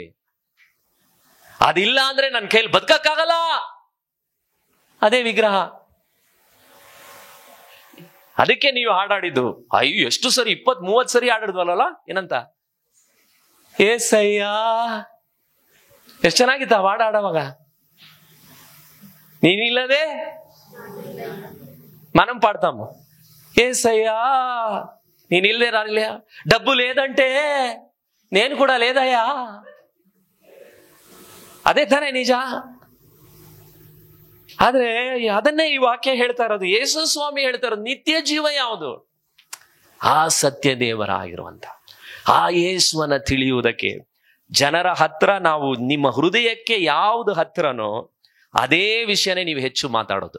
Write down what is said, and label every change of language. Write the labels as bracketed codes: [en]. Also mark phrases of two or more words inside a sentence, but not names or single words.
[kn] ಅದಿಲ್ಲ ಅಂದ್ರೆ ನನ್ನ ಕೈಯಲ್ಲಿ ಬದುಕಕ್ಕಾಗಲ್ಲ, ಅದೇ ವಿಗ್ರಹ. ಅದಕ್ಕೆ ನೀವು ಹಾಡಾಡಿದ್ದು, ಅಯ್ಯೋ ಎಷ್ಟು ಸರಿ, 20-30 ಸರಿ ಹಾಡಿದ್ವಲ್ಲ, ಏನಂತ? ಏಸಯ್ಯ. ಎಷ್ಟು ಚೆನ್ನಾಗಿತ್ತ ಹಾಡಾಡುವಾಗ. [te] ನೀನಿಲ್ಲದೆ మనం పాడతాము, ఏసయ్యా నేనిల్లే రానిలే, డబ్బు లేదంటే నేను కూడా లేదయ్యా. [kn] ಅದೇ ತಾನೇ ನಿಜ. ಆದ್ರೆ ಅದನ್ನೇ ಈ ವಾಕ್ಯ ಹೇಳ್ತಾ ಇರೋದು. ಯೇಸು ಸ್ವಾಮಿ ಹೇಳ್ತಾ ಇರೋದು ನಿತ್ಯ ಜೀವ ಯಾವುದು? ಆ ಸತ್ಯ ದೇವರ ಆಗಿರುವಂತ ಆ ಯೇಸುವನ್ನ ತಿಳಿಯುವುದಕ್ಕೆ ಜನರ ಹತ್ರ ನಾವು, ನಿಮ್ಮ ಹೃದಯಕ್ಕೆ ಯಾವುದು ಹತ್ರನೋ ಅದೇ ವಿಷಯನೇ ನೀವು ಹೆಚ್ಚು ಮಾತಾಡೋದು.